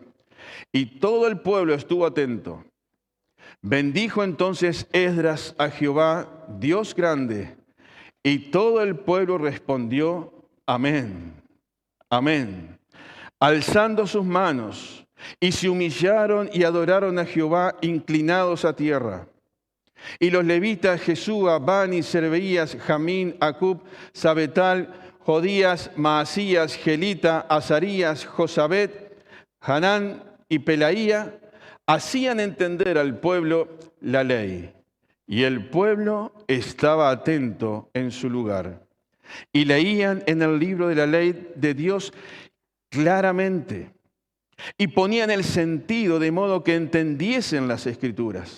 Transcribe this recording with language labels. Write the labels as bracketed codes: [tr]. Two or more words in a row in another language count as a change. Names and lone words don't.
[es] Y todo el pueblo estuvo atento. Bendijo entonces Esdras a Jehová, Dios grande, y todo el pueblo respondió: Amén, amén, alzando sus manos, y se humillaron y adoraron a Jehová inclinados a tierra. Y los levitas Jesúa, Bani, Serveías, Jamín, Acub, Sabetal, Jodías, Maasías, Gelita, Azarías, Josabet, Hanán y Pelaía hacían entender al pueblo la ley. Y el pueblo estaba atento en su lugar. Y leían en el libro de la ley de Dios claramente. Y ponían el sentido de modo que entendiesen las Escrituras.